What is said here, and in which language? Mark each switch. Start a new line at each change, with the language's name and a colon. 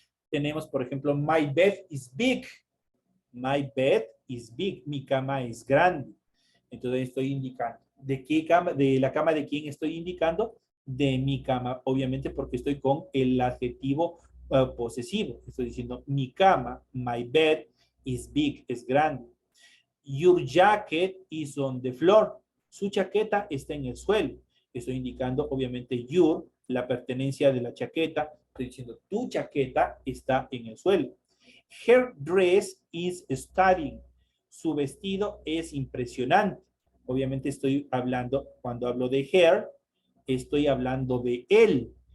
Spanish: Tenemos, por ejemplo,
English: my bed is big. My bed is big.
Spanish: Mi cama es grande. Entonces estoy indicando. ¿De qué cama? ¿De la cama de quién estoy indicando? De mi cama, obviamente porque estoy con el adjetivo posesivo. Estoy diciendo mi cama,
English: my bed is big,
Spanish: es grande.
English: Your jacket is on the floor.
Spanish: Su chaqueta está en el suelo. Estoy indicando, obviamente, your, la pertenencia de la chaqueta. Estoy diciendo, tu chaqueta está en el suelo.
English: Her dress is stunning.
Spanish: Su vestido es impresionante. Obviamente estoy hablando, cuando hablo de her, estoy hablando de él.